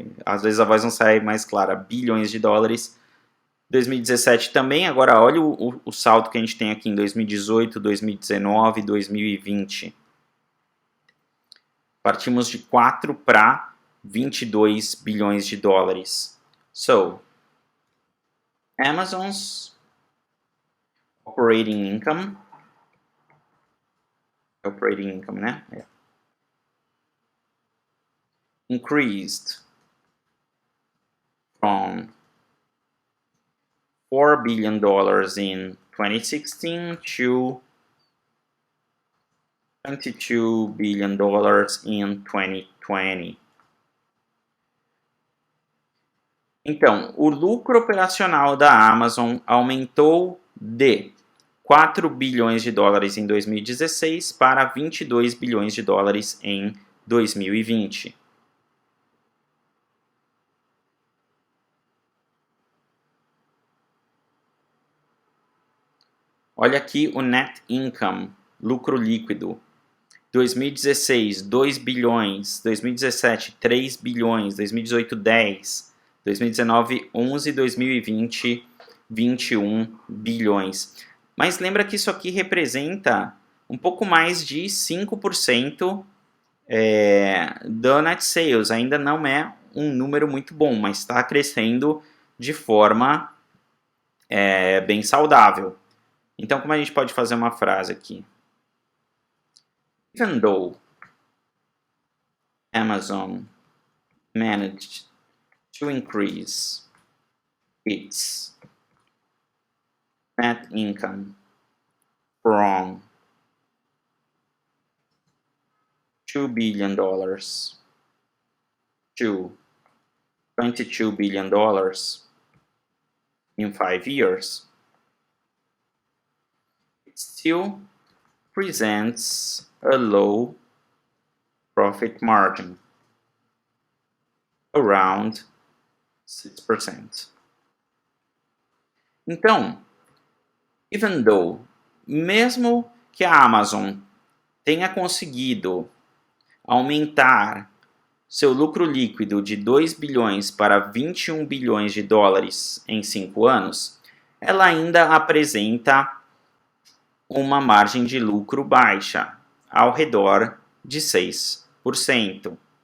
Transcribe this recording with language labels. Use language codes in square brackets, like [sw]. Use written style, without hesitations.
[pt] Às vezes a voz não sai mais clara, bilhões de dólares. 2017 também, agora olha o saldo que a gente tem aqui em 2018, 2019, 2020. Partimos de 4 para 22 bilhões de dólares. [en] So, Amazon's operating income, né? Increased from $4 billion in 2016 to $22 billion in 2020. [pt] Então, o lucro operacional da Amazon aumentou de 4 bilhões de dólares em 2016 para 22 bilhões de dólares em 2020. Olha aqui o net income, lucro líquido. 2016, 2 bilhões, 2017, 3 bilhões, 2018, 10, 2019, 11, 2020, 21 bilhões. Mas lembra que isso aqui representa um pouco mais de 5% do net sales. Ainda não é um número muito bom, mas está crescendo de forma bem saudável. Então, como a gente pode fazer uma frase aqui? [en] Even though Amazon managed to increase its net income from $2 billion to $22 billion in 5 years, it still presents a low profit margin, around 6%. [pt] Então, [en] even though, [pt] mesmo que a Amazon tenha conseguido aumentar seu lucro líquido de 2 bilhões para 21 bilhões de dólares em 5 anos, ela ainda apresenta uma margem de lucro baixa, ao redor de 6%.